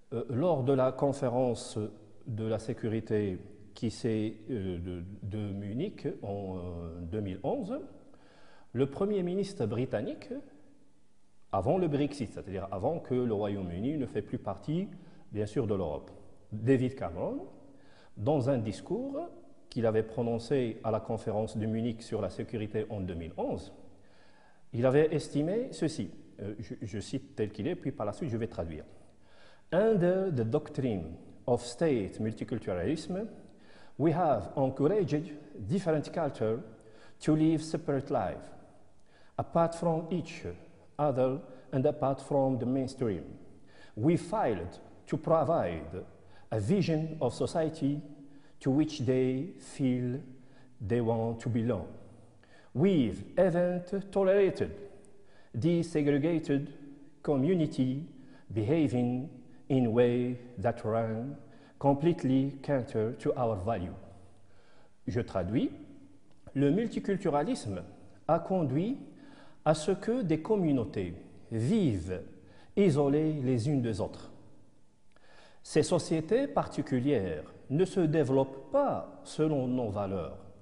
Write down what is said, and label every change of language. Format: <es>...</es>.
<fr>Lors de la conférence de la sécurité de Munich en 2011, le Premier ministre britannique, avant le Brexit, c'est-à-dire avant que le Royaume-Uni ne fait plus partie, bien sûr, de l'Europe, David Cameron, dans un discours qu'il avait prononcé à la conférence de Munich sur la sécurité en 2011, il avait estimé ceci, je cite tel qu'il est, puis par la suite je vais traduire.</fr> <en>Under the doctrine of state multiculturalism, we have encouraged different cultures to live separate lives, apart from each other and apart from the mainstream. We failed to provide a vision of society to which they feel they want to belong. We've even tolerated desegregated community behaving in ways that run completely counter to our value.</en> <fr>Je traduis. Le multiculturalisme a conduit à ce que des communautés vivent isolées les unes des autres. Ces sociétés particulières ne se développent pas selon nos valeurs.</fr>